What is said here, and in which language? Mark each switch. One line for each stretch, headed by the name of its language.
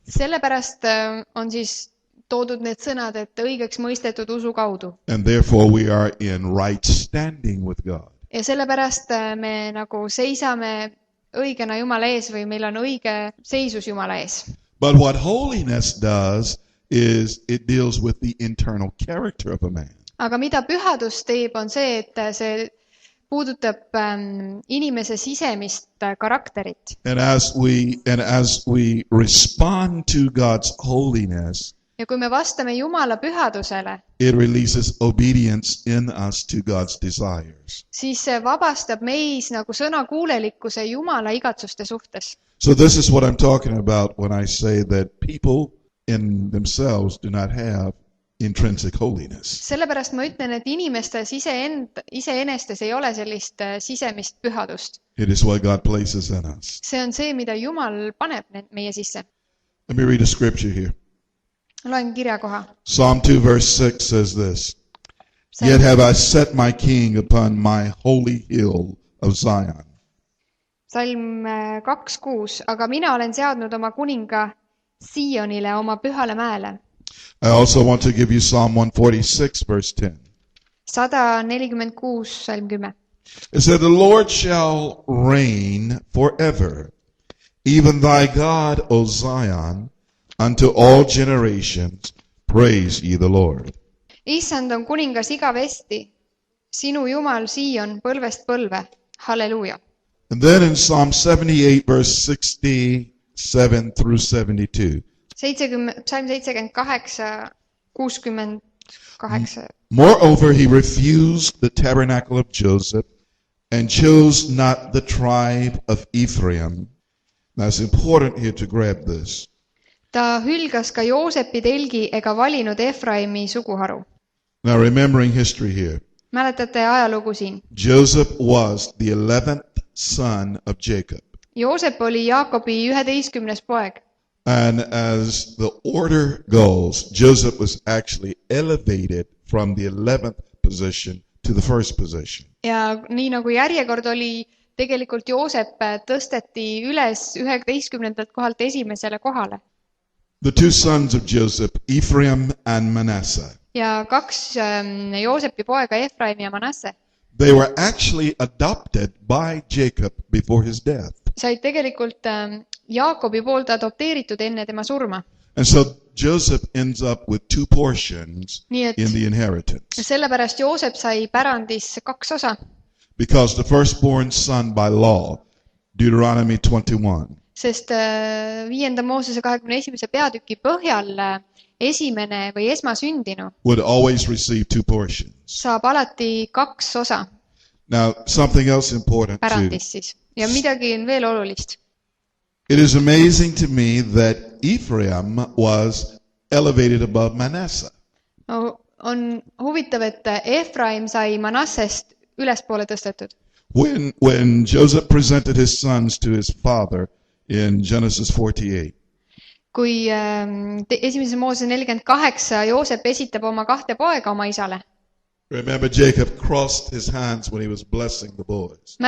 Estonian: Sellepärast on siis toodud need sõnad, et õigeks mõistetud usu kaudu.
English: And therefore we are in right standing with God.
Estonian: Ja sellepärast me nagu seisame õigena Jumala ees või meil on õige seisus Jumala ees.
English: But what holiness does is it deals with the internal character of a man.
Estonian: Aga mida pühadus teeb, on see, et see puudutab inimese sisemist karakterit.
English: And as we respond to God's holiness,
Estonian: ja kui me vastame Jumala pühadusele,
English: it releases obedience in us to God's desires.
Estonian: Siis see vabastab meis nagu sõnakuulelikkuse Jumala igatsuste suhtes.
English: So this is what I'm talking about when I say that people in themselves do not have intrinsic holiness.
Estonian: Sellepärast ma ütlen, et inimestes iseenestes ei ole sellist sisemist pühadust.
English: It is what God places in us.
Estonian: See on see, mida Jumal paneb meie sisse.
English: Let me read a scripture here.
Estonian: Loen kirjakoha.
English: Psalm 2 verse 6 says this. Yet have I set my king upon my holy hill of Zion.
Estonian: Salm 2:6. Aga mina olen seadnud oma kuninga SIIONile, oma pühale mäele.
English: I also want to give you Psalm 146 verse 10.
Estonian: 146 salm 10.
English: It said, the Lord shall reign forever, even thy God, O Zion, unto all generations, praise ye the Lord.
Estonian: Issand on kuningas igavesti, sinu Jumal SIION põlvest põlve. Halleluuja.
English: And then in Psalm 78 verse 67 through 72.
Estonian: Salm 78, 68.
English: Moreover, he refused the tabernacle of Joseph and chose not the tribe of Ephraim. Now it's important here to grab this.
Estonian: Ta hülgas ka Joosepi telgi ega valinud Efraimi suguharu.
English: Now remembering history here.
Estonian: Mäletate ajalugu siin?
English: Joseph was the 11th son of Jacob.
Estonian: Joosep oli Jaakobi 11. poeg.
English: And as the order goes, Joseph was actually elevated from the 11th position to the first position.
Estonian: Ja nii nagu järjekord oli, tegelikult Joosep tõsteti üles 11. kohalt esimesele kohale.
English: The two sons of Joseph, Ephraim and Manasseh.
Estonian: Ja kaks Joosepi poega, Efraim ja Manasse.
English: They were actually adopted by Jacob before his death.
Estonian: Said tegelikult Jaakobi poolt adopteeritud enne tema surma.
English: And so Joseph ends up with two portions in the inheritance.
Estonian: Sellepärast Joosep sai pärandis kaks osa.
English: Because the firstborn son by law, Deuteronomy 21.
Estonian: Sest 5. Moosese 21. peatüki põhjal esimene või esmasündinu
English: would always receive two portions.
Estonian: Saab alati kaks osa.
English: Now, something else important
Estonian: pärandis siis. Ja midagi on veel olulist.
English: It is amazing to me that Ephraim was elevated above Manasseh.
Estonian: No, on huvitav, et Efraim sai Manassest ülespoole tõstetud.
English: When Joseph presented his sons to his father in Genesis 48.
Estonian: Kui 1. Moosese 48 Joosep esitab oma kahte poega oma isale.
English: Remember, Jacob crossed his hands when he was blessing the boys.